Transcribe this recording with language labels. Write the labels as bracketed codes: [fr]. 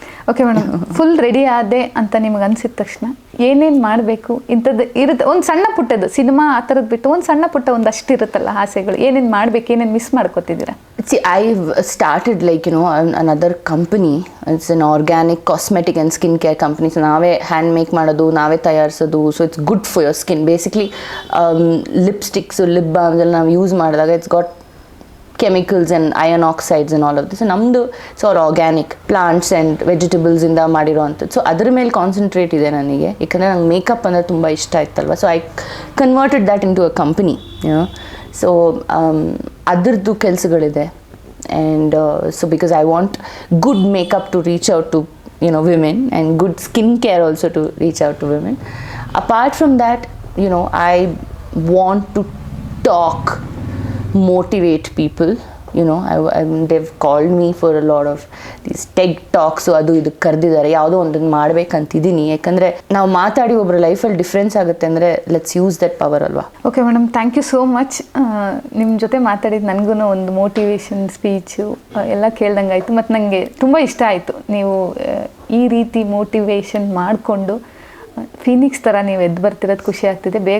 [kn] Okay madam, full ready ಆದೆ ಅಂತ ನಿಮ್ಗೆ ಅನ್ಸಿದ ತಕ್ಷಣ ಏನೇನು ಮಾಡಬೇಕು ಇಂಥದ್ದು ಇರುತ್ತೆ? ಒಂದು ಸಣ್ಣ ಪುಟ್ಟದ್ದು ಸಿನಿಮಾ ಆ ಥರದ್ದು ಬಿಟ್ಟು ಒಂದು ಸಣ್ಣ ಪುಟ್ಟ ಒಂದಷ್ಟು ಇರುತ್ತಲ್ಲ ಆಸೆಗಳು, ಏನೇನು ಮಾಡಬೇಕು, ಏನೇನು miss ಮಾಡ್ಕೋತಿದ್ದೀರಾ? [en] See, I've started like, another company. It's an organic cosmetic and skincare company. [kn] So ನಾವೇ ಹ್ಯಾಂಡ್ ಮೇಕ್ ಮಾಡೋದು, ನಾವೇ ತಯಾರಿಸೋದು. So [en] It's good for your skin. Basically lipsticks, lip balms [kn] ಎಲ್ಲ ನಾವು ಯೂಸ್ ಮಾಡಿದಾಗ [en] It's got chemicals and iron oxides and all of this. [kn] So ನಮ್ಮದು [en] organic plants and vegetables [kn] ಇಂದ ಮಾಡಿರೋ ಅಂಥದ್ದು. ಸೊ ಅದ್ರ ಮೇಲೆ ಕಾನ್ಸಂಟ್ರೇಟ್ ಇದೆ ನನಗೆ, ಯಾಕಂದರೆ ನಂಗೆ ಮೇಕಪ್ ಅಂದರೆ ತುಂಬ ಇಷ್ಟ ಆಯ್ತಲ್ವ. [en] So I converted that into a company. So [kn] ಅದರದ್ದು ಕೆಲಸಗಳಿದೆ. [en] And so because I want good makeup to reach out to women, and good skincare also to reach out to women. Apart from that, I want to talk, motivate people. They've called me for a lot of these TED talks. [kn] So ಅದು ಇದು ಕರೆದಿದ್ದಾರೆ, ಯಾವುದೋ ಒಂದನ್ನು ಮಾಡ್ಬೇಕಂತಿದ್ದೀನಿ. ಯಾಕಂದರೆ ನಾವು ಮಾತಾಡಿ ಒಬ್ಬರ ಲೈಫಲ್ಲಿ ಡಿಫ್ರೆನ್ಸ್ ಆಗುತ್ತೆ ಅಂದರೆ [en] let's use that power [kn] ಅಲ್ವಾ. [en] Okay madam, thank you so much. [kn] ನಿಮ್ಮ ಜೊತೆ ಮಾತಾಡಿದ್ದು ನನಗೂ ಒಂದು ಮೋಟಿವೇಶನ್ ಸ್ಪೀಚು ಎಲ್ಲ ಕೇಳ್ದಂಗೆ ಆಯಿತು. ಮತ್ತು ನನಗೆ ತುಂಬ ಇಷ್ಟ ಆಯಿತು, ನೀವು ಈ ರೀತಿ ಮೋಟಿವೇಶನ್ ಮಾಡಿಕೊಂಡು ಫೀನಿಕ್ಸ್ ಥರ ನೀವು ಎದ್ದು ಬರ್ತಿರೋದು ಖುಷಿ ಆಗ್ತಿದೆ.